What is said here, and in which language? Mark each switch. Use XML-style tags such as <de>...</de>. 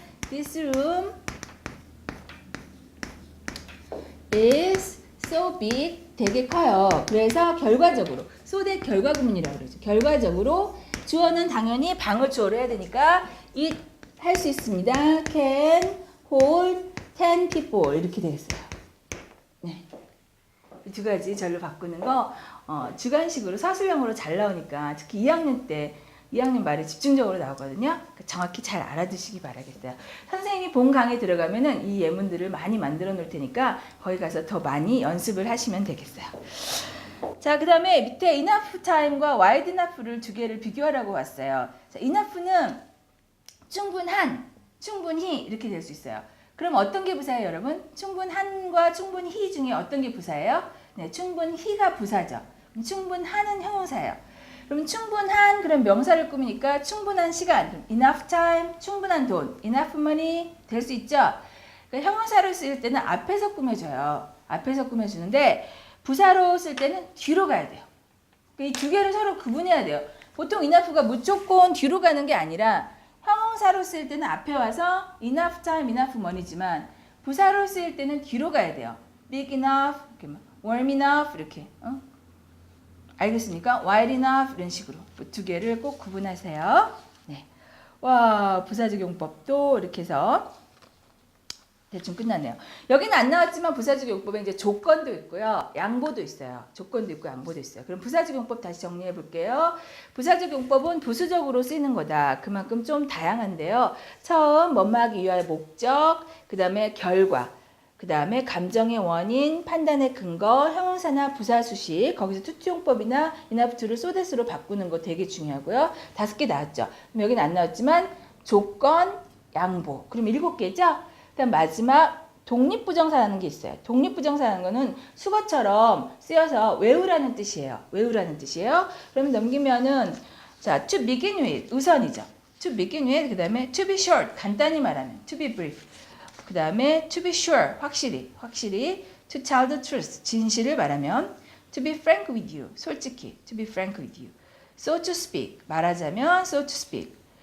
<en>This room is so big,</en> <ko>되게 커요. 그래서 결과적으로 so that 결과구문이라고 그러죠. 결과적으로 주어는 당연히 방을 주어로 해야 되니까 it 할 수 있습니다.</ko> <en>can hold 10 people</en> <ko>이렇게 되겠어요. 네. 두 가지 절로 바꾸는 거 주관식으로 사술형으로 잘 나오니까 특히 2학년 때 2학년 말에 집중적으로 나오거든요. 정확히 잘 알아두시기 바라겠어요. 선생님이 본 강의 들어가면은 이 예문들을 많이 만들어 놓을 테니까 거기 가서 더 많이 연습을 하시면 되겠어요. 자, 그 다음에 밑에 enough time과 wide enough를 두 개를 비교하라고 왔어요. 자, enough는 충분한, 충분히 이렇게 될 수 있어요. 그럼 어떤 게 부사예요, 여러분? 충분한과 충분히 중에 어떤 게 부사예요? 네, 충분히가 부사죠. 충분한은 형용사예요. 그럼 충분한, 그럼 명사를 꾸미니까 충분한 시간, enough time, 충분한 돈, enough money 될 수 있죠? 그러니까 형용사를 쓸 때는 앞에서 꾸며줘요. 앞에서 꾸며주는데 부사로 쓸 때는 뒤로 가야 돼요. 이 두 개를 서로 구분해야 돼요. 보통 enough가 무조건 뒤로 가는 게 아니라 형용사로 쓸 때는 앞에 와서 enough time, enough money지만 부사로 쓸 때는 뒤로 가야 돼요.</ko> <en>big enough, warm enough</en> <ko>이렇게. 알겠습니까? wide enough 이런 식으로 두 개를 꼭 구분하세요. 네. 와, 부사적 용법도 이렇게 해서 대충 끝났네요. 여기는 안 나왔지만 부사적 용법에 이제 조건도 있고요. 양보도 있어요. 조건도 있고 양보도 있어요. 그럼 부사적 용법 다시 정리해 볼게요. 부사적 용법은 부수적으로 쓰이는 거다. 그만큼 좀 다양한데요. 처음 뭐뭐하기 위하여 목적, 그 다음에 결과, 그 다음에 감정의 원인, 판단의 근거, 형용사나 부사 수식, 거기서 투투용법이나 enough to를 so that으로 바꾸는 거 되게 중요하고요. 5개 나왔죠. 그럼 여기는 안 나왔지만 조건, 양보. 그럼 7개죠? 그다음 마지막 독립부정사라는 게 있어요. 독립부정사라는 거는 수거처럼 쓰여서 외우라는 뜻이에요. 외우라는 뜻이에요. 그러면 넘기면은 자,</ko> <en>to begin with</en> <ko>우선이죠.</ko> <en>to begin with</en> <ko>그다음에</ko> <en>to be short</en> <ko>간단히 말하면</ko> <en>to be brief. 그다음에 to be sure</en> <ko>확실히</ko> <en>to tell the truth</en> <ko>진실을 말하면</ko> <en>to be frank with you</en> <ko>솔직히</ko> <en>to be frank with you. so to speak</en> <ko>말하자면</ko> <en>so to speak.</en>